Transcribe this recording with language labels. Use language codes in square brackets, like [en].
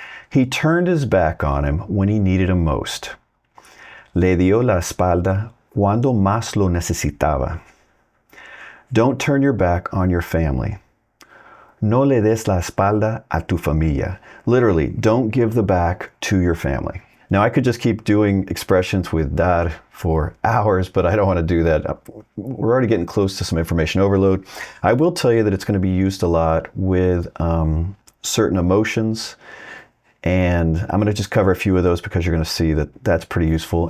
[en] He turned his back on him when he needed him most. [es] Le dio la espalda cuando más lo necesitaba. [en] Don't turn your back on your family. [es] No le des la espalda a tu familia. [en] Literally, don't give the back to your family. Now, I could just keep doing expressions with dar for hours, but I don't want to do that. We're already getting close to some information overload. I will tell you that it's going to be used a lot with certain emotions, and I'm going to just cover a few of those because you're going to see that that's pretty useful.